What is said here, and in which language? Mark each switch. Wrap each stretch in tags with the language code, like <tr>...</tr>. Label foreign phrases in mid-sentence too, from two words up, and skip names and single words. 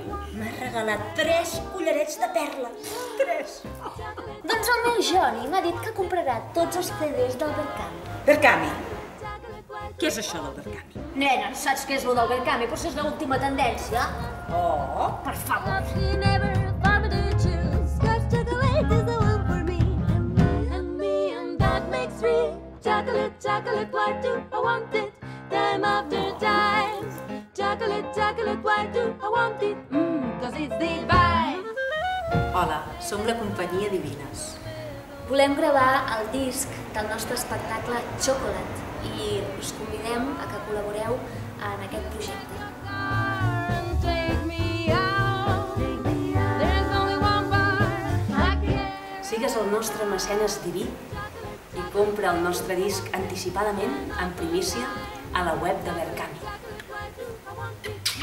<ca>M'ha regalat 3 collarets de perles. 3. Doncs el meu Johnny m'ha dit que comprarà tots els CDs del Berkami. Berkami. Què és això del Berkami? Nena, saps què és lo del Berkami? Potser és l'última tendència. Oh. Per favor.</ca> <en>Chocolate, why do I want it? Time after time. Chocolate, why do I want it? 'Cause it's divine.</en> <ca>Hola, som la companyia Divines. Volem gravar el disc del nostre espectacle Chocolate i us convidem a que col·laboreu en aquest projecte. Sigues el nostre mecenes diví i compra el nostre disc anticipadament en primícia a la web de Berkami.</ca>